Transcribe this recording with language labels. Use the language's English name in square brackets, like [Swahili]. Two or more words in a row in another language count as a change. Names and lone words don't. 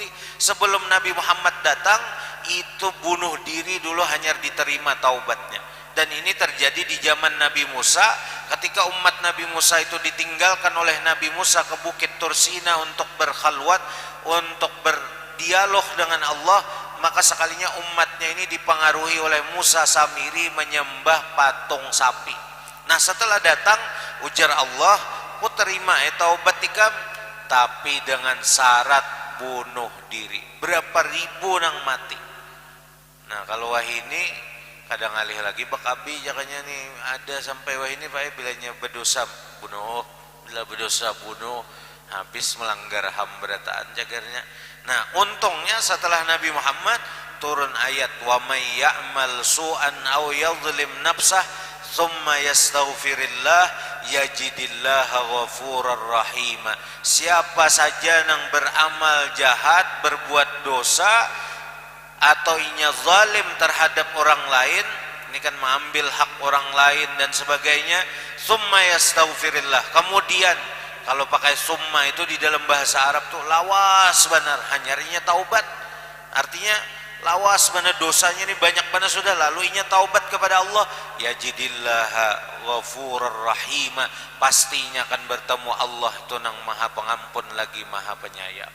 [Indonesian] Sebelum Nabi Muhammad datang, itu bunuh diri dulu hanya diterima taubatnya. Dan ini terjadi di zaman Nabi Musa, ketika umat Nabi Musa itu ditinggalkan oleh Nabi Musa ke Bukit Tursina untuk berkhalwat, untuk berdialog dengan Allah, maka sekalinya umatnya ini dipengaruhi oleh Musa Samiri menyembah patung sapi. Nah setelah datang, ujar Allah, ku terima taubat ikam, tapi dengan syarat bunuh diri. Berapa ribu nang mati. Nah kalau wah ini kadang alih lagi bakabi jakanya nih ada sampai wah ini Pak bilanya berdosa bunuh, bila berdosa bunuh, habis melanggar HAM berataan jagarnya. Nah untungnya setelah Nabi Muhammad turun ayat [Arabic] ومن يعمل سوءا أو يظلم نفسه ثم يستغفر الله يجد الله غفورا رحيما. [Indonesian] Siapa saja yang beramal jahat, berbuat dosa atau inya zalim terhadap orang lain, ini kan mengambil hak orang lain dan sebagainya, [Arabic] ثم يستغفر الله, [Indonesian] kemudian kalau pakai summa itu di dalam bahasa Arab tuh lawas benar, hanyarinya taubat, artinya lawas benar dosanya ini banyak benar sudah, lalu inya taubat kepada Allah, [Arabic] يجد الله غفورا رحيما, [Indonesian] pastinya akan bertemu Allah itu nang maha pengampun lagi maha penyayang.